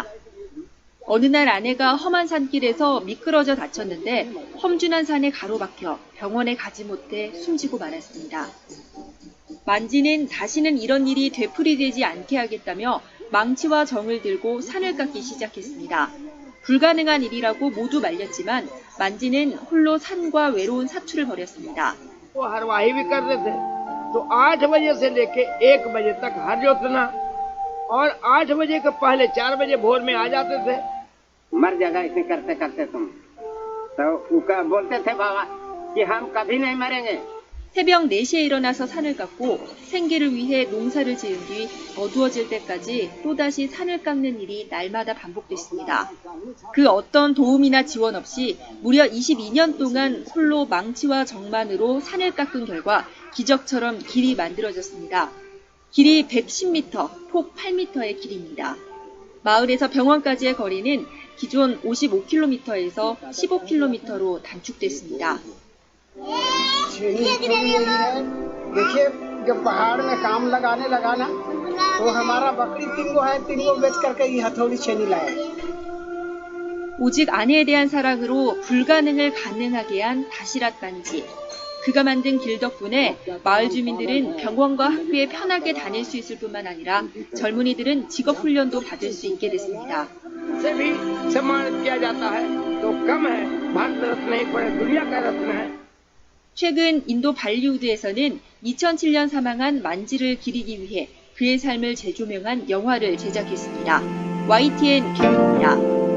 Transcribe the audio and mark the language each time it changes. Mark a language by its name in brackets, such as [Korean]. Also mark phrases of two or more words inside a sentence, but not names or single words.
[Korean] 어느 날 아내가 험한 산길에서 미끄러져 다쳤는데 험준한 산에 가로막혀 병원에 가지 못해 숨지고 말았습니다. 만지는 다시는 이런 일이 되풀이되지 않게 하겠다며 망치와 정을 들고 산을 깎기 시작했습니다. 불가능한 일이라고 모두 말렸지만 만지는 홀로 산과 외로운 사투를 벌였습니다. [Hindi] हरवाही भी कर रहे थे तो 8 बजे से लेके 1 बजे तक हर जोतना और 8 बजे के पहले 4 बजे भोर में आ जाते थे। मर जाएगा इसे करते करते तुम तो उनका बोलते थे बाबा कि हम कभी नहीं मरेंगे [Korean] 새벽 4시에 일어나서 산을 깎고 생계를 위해 농사를 지은 뒤 어두워질 때까지 또다시 산을 깎는 일이 날마다 반복됐습니다. 그 어떤 도움이나 지원 없이 무려 22년 동안 홀로 망치와 정만으로 산을 깎은 결과 기적처럼 길이 만들어졌습니다. 길이 110m, 폭 8m의 길입니다. 마을에서 병원까지의 거리는 기존 55km에서 15km로 단축됐습니다. [Hindi] देखिए जब पहाड़ में काम लगाने लगा ना तो हमारा बकरी 3 है 3 बेच करके ये हथौड़ी छेनी लाया [Korean] 오직 아내에 대한 사랑으로 불가능을 가능하게 한 다시랏 반지. 그가 만든 길 덕분에 마을 주민들은 병원과 학교에 편하게 다닐 수 있을 뿐만 아니라 젊은이들은 직업 훈련도 받을 수 있게 됐습니다. [Hindi] से भी सम्मानित किया जाता है तो कम है भारत रत्न नहीं पूरे दुनिया का रत्न है [Korean] 최근 인도 발리우드에서는 2007년 사망한 만지를 기리기 위해 그의 삶을 재조명한 영화를 제작했습니다. YTN 김입니다.